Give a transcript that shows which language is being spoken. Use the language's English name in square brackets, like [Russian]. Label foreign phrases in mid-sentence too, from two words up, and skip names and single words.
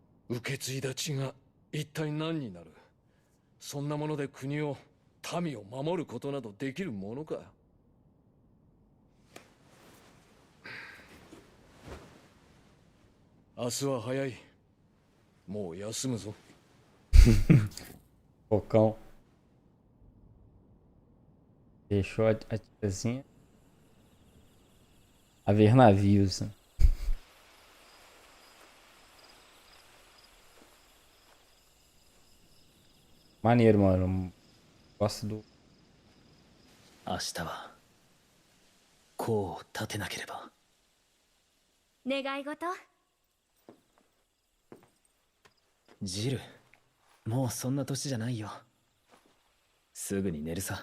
[Japanese] 受け継いだ血が一体何になる。そんなもので国を民を守ることなどできるものか。明日は早い。もう休むぞ。 [Portuguese] Focão. Deixou a tiazinha a ver navios. Né? Maneiro, mano. Gosto do. [Japanese] 明日は功を立てなければ。願い事？ジル、もうそんな年じゃないよ。すぐに寝るさ。